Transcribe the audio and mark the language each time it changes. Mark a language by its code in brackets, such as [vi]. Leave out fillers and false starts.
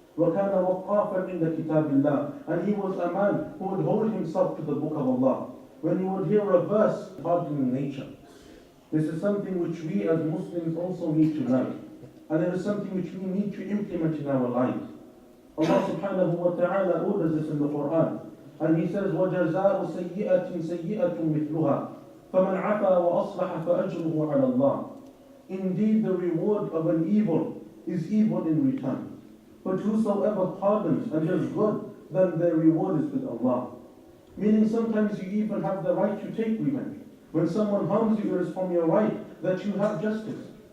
[ar] وَكَانَ وَقَّافًا عِنْدَ كِتَابِ اللَّهِ. [en] And he was a man who would hold himself to the book of Allah. when you would hear a verse pardoning nature. This is something which we as Muslims also need to learn. And it is something which we need to implement in our lives. Allah subhanahu wa ta'ala orders this in the Quran. And He says, [ar] وَجَزَاءُ سَيِّئَةٍ سَيِّئَةٌ مِثْلُهَا فَمَنْ عَفَى وَأَصْلَحَ فَأَجْرُهُ عَلَى اللَّهِ. [en] Indeed, the reward of an evil is evil in return. But whosoever pardons and does good, then their reward is with Allah. Meaning sometimes you even have the right to take revenge. When someone harms you, it is from your right that you have justice.